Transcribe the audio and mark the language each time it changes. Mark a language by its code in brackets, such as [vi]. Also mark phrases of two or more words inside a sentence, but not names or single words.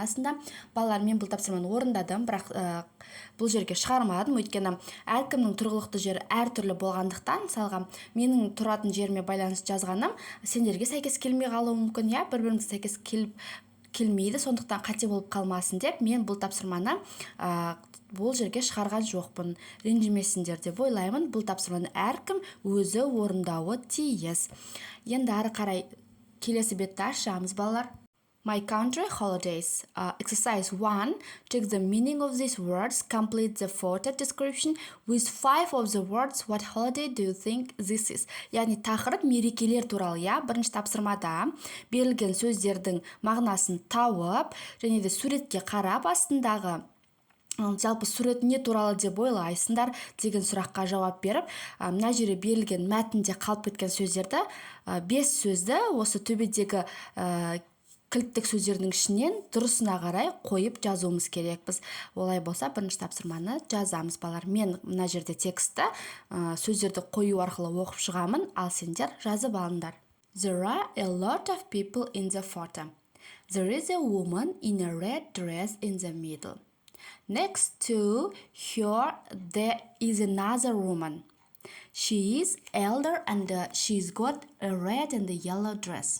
[kk] Астында балалар, мен бұл тапсырманы орындадым, бірақ бұл жерге шығармадым, өйткені әркімнің тұрғылықты жері әртүрлі болғандықтан, мысалға менің тұратын жеріме байланысты жазғаным сендерге сәйкес келмей қалуы мүмкін, бір-бірімізге сәйкес келмейді, сондықтан қате болып қалмасын деп мен бұл тапсырманы бұл жерге шығарған жоқпын, ренжімесіңдер деп ойлаймын. Бұл тапсырманы әркім өзі орындауы тиіс. Енді ары қарай келесі бетті ашамыз, балалар. [en] My country holidays. Exercise 1. Check the meaning of these words. Complete the photo description with 5 of the words. What holiday do you think this is? [kk] Яғни тақырып мерекелер туралы, я. Бірінші тапсырмада берілген сөздердің мағынасын тауып, және де суретке қарап астындағы жалпы сурет не туралы деп ойлайсыңдар деген сұраққа жауап беріп, мына жерде берілген мәтінде қалып кеткен сөздерді 5 сөзді осы төбедегі кілттік сөздердің ішінен дұрысына қарай қойып жазуымыз керекпіз. Олай болса, бірінші тапсырманы жазамыз, балар. Мен мына жерде тексті сөздерді қою арқылы оқып шығамын, ал сендер жазып алыңдар. [en] There are a lot of people in the photo. There is a woman in a red dress in the middle. Next to her, there is another woman. She is elder and she's got a red and a yellow dress.